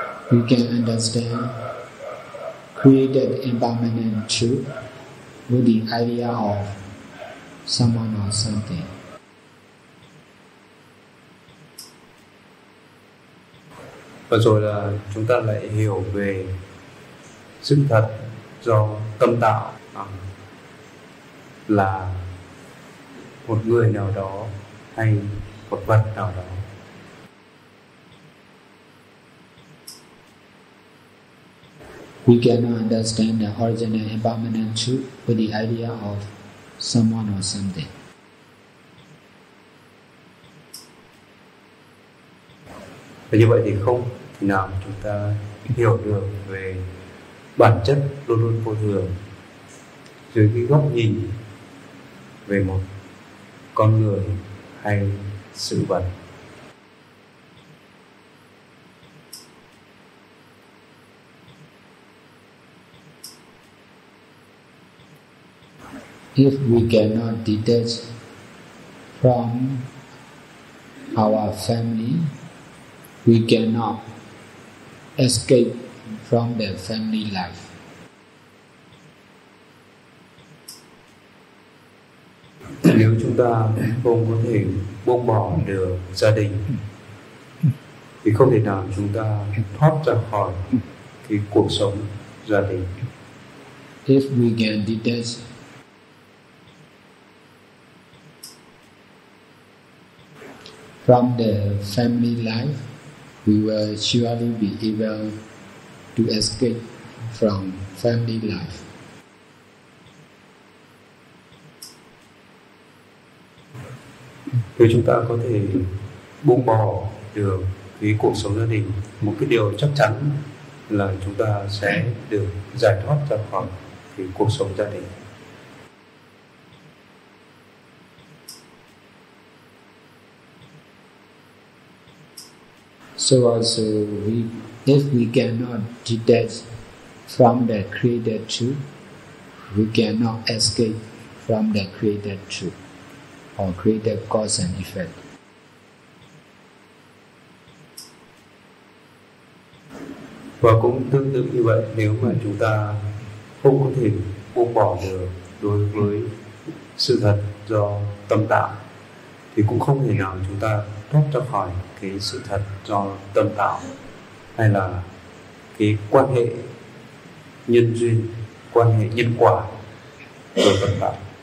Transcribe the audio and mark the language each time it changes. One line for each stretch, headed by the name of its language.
English: We can understand created impermanent truth with the idea of someone or something.
Vietnamese: Và rồi là chúng ta lại hiểu về sự thật do tâm tạo, là một người nào đó hay một vật nào đó.
English: We cannot understand the original impermanent truth with the idea of someone or something.
Vietnamese: Và như vậy thì không thì nào chúng ta hiểu được về bản chất luôn luôn vô thường dưới cái góc nhìn về một con người hay sự vật.
English: If we cannot detach from our family, we cannot escape from the family life.
Vietnamese: Nếu chúng ta không có thể buông bỏ được gia đình, thì không thể nào chúng ta thoát ra khỏi cái cuộc sống gia đình.
English: If we can detach from the family life, we will surely be able to escape from family life.
Vietnamese: Nếu chúng ta có thể buông bỏ được cái cuộc sống gia đình, một cái điều chắc chắn là chúng ta sẽ được giải thoát ra khỏi cái cuộc sống gia đình.
English: So also, if we cannot detach from the created truth, we cannot escape from the created truth or created cause and effect.
Vietnamese: Và cũng tương tự như vậy, nếu mà chúng ta không có thể buông bỏ được đối với sự thật do tâm tạo, thì cũng không thể nào chúng ta thoát ra khỏi cái sự thật do tâm tạo, hay là cái quan hệ nhân duyên, quan hệ nhân quả do tâm tạo.